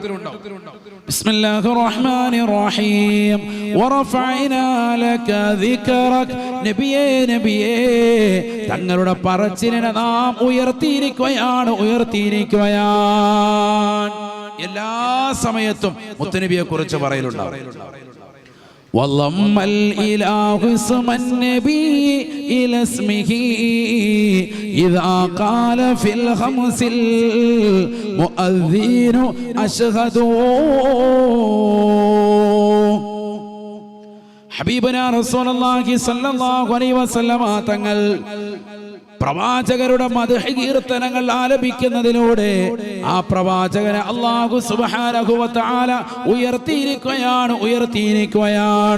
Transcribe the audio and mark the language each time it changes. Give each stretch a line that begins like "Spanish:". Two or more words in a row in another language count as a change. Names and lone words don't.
Arabic: بسم الله الرحمن الرحيم ورفعنا لك ذكرك.
Malayalam: നബിയേ തങ്ങളുടെ പറച്ചിലിനെ നാം ഉയർത്തിയിരിക്കുകയാണ്. എല്ലാ സമയത്തും മുത്തുനബിയെ കുറിച്ച് പറയലുണ്ടാവും.
Arabic: وَضَمَّ الْإِلَهُ اسْمَ النَّبِيِّ إِلَى اسْمِهِ إِذَا قَالَ فِي الْخَمْسِ الْمُؤَذِّنُ أَشْهَدُ. حبيبنا رسول الله صلى الله عليه وسلم
Malayalam: തങ്ങൾ പ്രവാചകരുടെ മദ്ഹ് കീർത്തനങ്ങൾ ആലപിക്കുന്നതിലൂടെ ആ പ്രവാചകനെ
Arabic: الله سبحانه وتعالى
Malayalam: ഉയർത്തിയിരിക്കുകയാണ്.